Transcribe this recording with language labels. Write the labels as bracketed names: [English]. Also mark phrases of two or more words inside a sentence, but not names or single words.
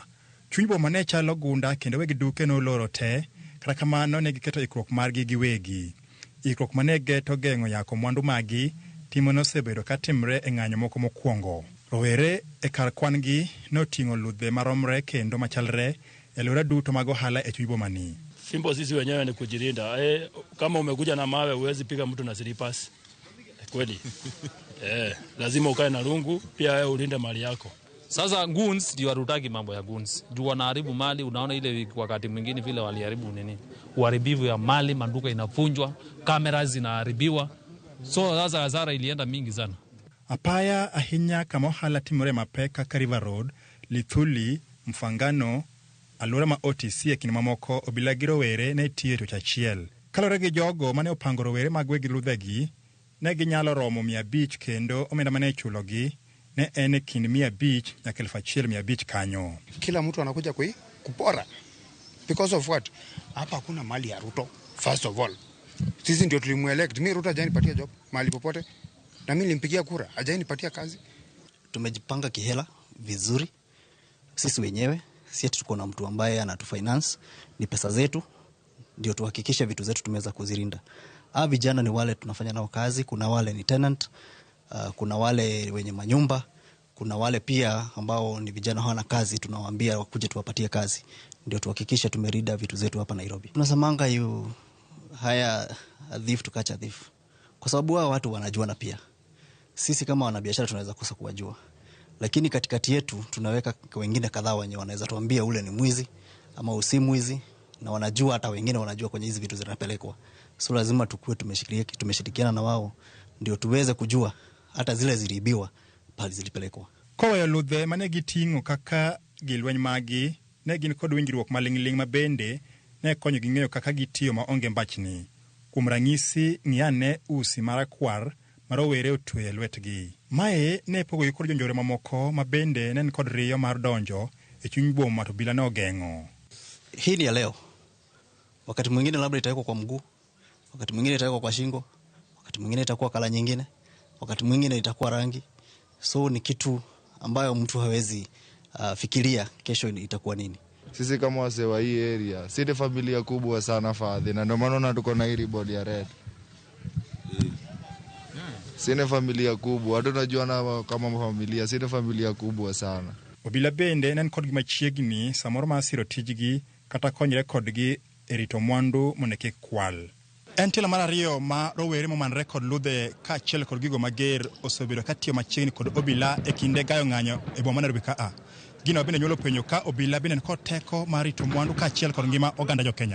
[Luo (Kenya and Tanzania)] Chuny boma ne chalo gunda kendo weg duke noloro te, kata kamano ne giketo ikruok margi giwegi. Ikruok mane geto geng'o yako mwandu magi timo nosebedo ka timre e ng'anyo moko mokwongo. Rowere e kar kwan-gi noting'o ludhe maromre kendo machalre e lora duto mag ohala e chuny boma ni. [Swahili] Fimbo sisi wenyewe ni kujilinda. Kama umekuja na mawe huwezi piga mtu na slippers. Kweli. Lazima ukae na rungu pia ulinde mali yako. Sasa goons ndio warutaki mambo ya goons. Juu wanaharibu mali, unaona ile wakati mwingine vile waliharibu nini? Uharibivu ya mali, manduka inavunjwa, kamera zinaharibiwa. So sasa hasara ilienda mingi sana. [Luo (Kenya and Tanzania)] Apaya ahinya kama ohala timore mapek kaka River Road, Lithuli, Mfangano, alwora ma OTC e kinde mamoko obila gi rowere ne tiyo to chachiel. Kalore gi jogo mane opango rowere mag wegi ludhegi, ne ginyalo romo 500 kendo omenda mane chulogi ne en kind 500 nyaka 1,500 kanyo. [Swahili] Kila mtu anakuja kupora. [English] Because of what? [Swahili] Hapa hakuna mali ya Ruto. [English] First of all, [Swahili] sisi ndio tulimuelect. Mimi Ruto hajanipatia job mali popote. Na mimi nilimpigia kura, hajanipatia kazi. Tumejipanga kihela vizuri. Sisi wenyewe, sisi tuko na mtu ambaye anatufinance, ni pesa zetu ndio tuhakikishe vitu zetu tumeweza kuzirinda. Vijana ni wale tunafanya nao kazi, kuna wale ni tenant, kuna wale wenye manyumba, kuna wale pia ambao ni vijana hawana kazi, tunawaambia wakuje tuwapatie kazi. Ndio tuhakikishe tumerida vitu zetu hapa Nairobi. Tunasemanga [English] you hire a thief to catch a thief. [Swahili] Kwa sababu hao watu wanajuana pia. Sisi kama wanabiashara tunaweza kosa kuwajua. Lakini katikati yetu tunaweka wengine kadhaa wenye wanaweza tuambia ule ni mwizi ama usi mwizi, na wanajua hata wengine wanajua kwenye hizi vitu zinapelekwa. So lazima tukue tumeshirikiana na wao ndio tuweze kujua hata zile ziliibiwa pale zilipelekwa. [Luo (Kenya and Tanzania)] Koweyo ludhe mane giting'o kaka gilweny magi ne gin kod winjruok maling'ling mabende ne konyo gi ng'eyo kaka gitiyo maonge mbachni. Kuom ranyisi ng'iane usi marakwar marowere otweyo lwetgi. Mae ne pogogi kod jonjore mamoko mabende ne kod riyo mar donjo e chuny boma to bila ne ogeng'o. [Swahili] Hii ni ya leo. Wakati mwingine labda itawekwa kwa mguu, wakati mwingine itawekwa kwa shingo, wakati mwingine itakuwa kala nyingine, wakati mwingine itakuwa rangi. So ni kitu ambayo mtu hawezi fikiria kesho itakuwa nini. Sisi kama wase wa hii area, sisi familia kubwa sana fadhi, na ndio maana tuko na hii ribbon ya red. Sisi familia kubwa, hata tunajuana kama familia, sisi familia kubwa sana. [Luo (Kenya and Tanzania)] Obila bende nen kod machiegni samoro ma siro tijgi kata konyre kodgi e rito mwandu moneke kwal. En telo mar ariyo ma rowere momanre kod ludhe ka achiel kod gigo mager osebedo ka tiyo machiegni kod obila e kinde gayo ng'anyo e boma Nairobi ka Gino bende nyuolo penjo ka obila bende kod teko mar rito mwandu ka achiel kod ngima oganda jo Kenya.